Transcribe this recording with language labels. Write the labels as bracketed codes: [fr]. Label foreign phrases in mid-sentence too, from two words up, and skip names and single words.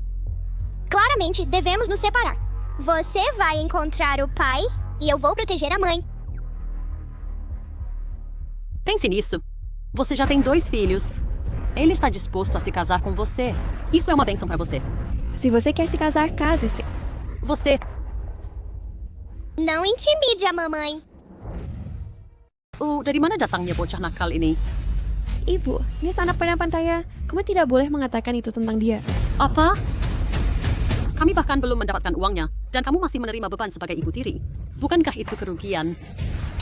[pt] Claramente, devemos nos separar. Você vai encontrar o pai e eu vou proteger a mãe. Pense nisso. Você já tem 2 filhos. Ele está disposto a se casar com você. Isso é uma bênção para você. Se você quer se casar, case-se. Você... Não intimide a mamãe. [id] Dari mana datangnya bocah nakal ini? Ibu, ini anak pandaya. Kamu tidak boleh mengatakan itu tentang dia. Apa? Kami bahkan belum mendapatkan uangnya, dan kamu masih menerima beban sebagai ibu tiri. Bukankah itu kerugian?